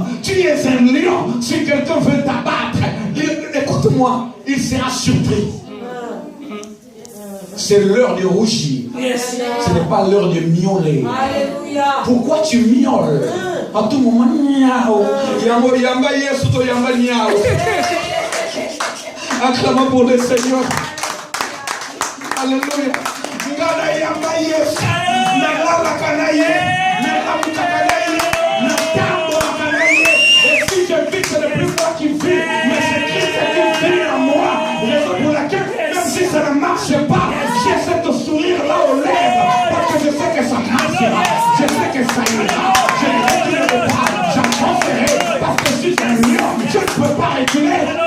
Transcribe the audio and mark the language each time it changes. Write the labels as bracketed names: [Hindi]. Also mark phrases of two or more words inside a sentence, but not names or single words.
[French] Tu es un lion. Si quelqu'un veut t'abattre, écoute-moi, il sera surpris. C'est l'heure de rougir. Ce n'est pas l'heure de miauler. Pourquoi tu miaules? À tout moment, miaou. [Lingala] Yamba yesuto yamba miaou. [French] Acclamons pour le Seigneur. Alléluia. [Lingala] Ngana yamba yesu. Nagala kanaye. Nagamu kanaye. Nagambo kanaye. [French] Et si je vis, ce n'est plus moi qui vis, mais c'est Christ qui vit en moi. Raison pour laquelle, même si ça ne marche pas, j'essaie de sourire là aux lèvres, parce que je sais que ça marchera, je sais que ça ira, je ne reculerai pas, j'avancerai, parce que je suis un lion, je ne peux pas reculer.